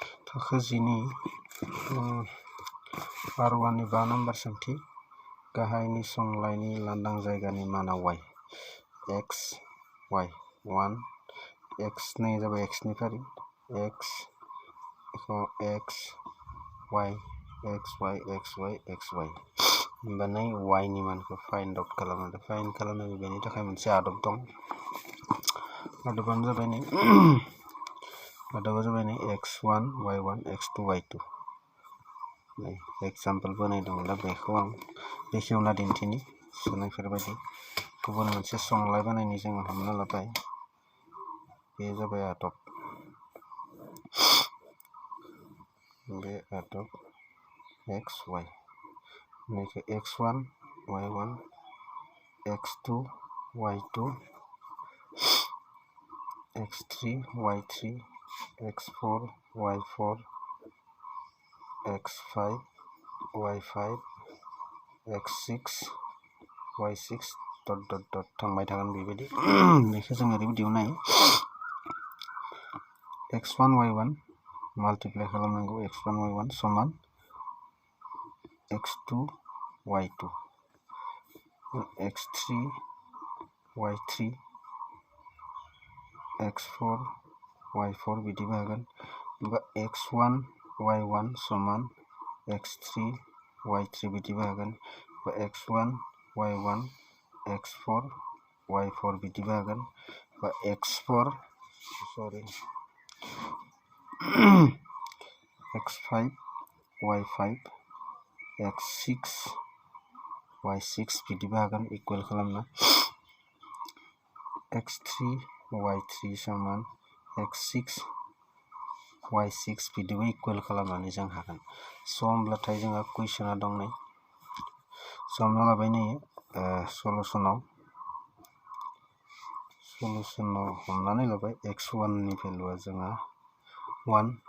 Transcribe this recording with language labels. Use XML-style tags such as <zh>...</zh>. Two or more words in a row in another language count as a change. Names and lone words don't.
<brx>थाखो 10 नि R1 नि 5 नम्बर सोंथि गाहायनि संलायनि लांदां जायगानि माना y x y 1 x नै जाबाय x नि फारि x x y x y x y x y होमबानै y नि मानखौ</brx> <en>find out</en> <brx>खालामनो फाइन्ड खालामनो बेनि थाखाय मोनसे आदब दं आदबानो जाबाय नै x1 y1 x2 y2 नै एग्जाम्पल बनायदों दा बेखौ आं बेखेवना दिन्थिनि सुनायफोरबायदि गुबुन मोनसे संलाय बानायनि जों हमना लाबाय बे जाबाय आदब बे आदब xy नैखौ x1 y1 x2 y2 x3 y3 x4 y4 x5 y5 x6 y6 dot थांबाय थागोन बेबायदि बेखौ जों ओरैबायदि नायो x1 y1 माल्टिप्लाइ खालामनांगौ x1 y1 समान x2 y2 x3 y3 x4 y4 बिदि जागोन बा x1 y1 समान x3 y3 बिदि जागोन बा x1 y1 x4 y4 बिदि जागोन बा x4 x5 y5 x6 y6 बिदि जागोन इकुवेल खालामना x3 y3 समान x6 y6 बिदिबो इकुवेल खालामनानै जों हागोन होमब्लाथाय जोंहा कुइसना दं नै हमना लाबाय नै सलुसनाव हमनानै लाबाय x1 नि भेलुआ जोंहा 1</brx>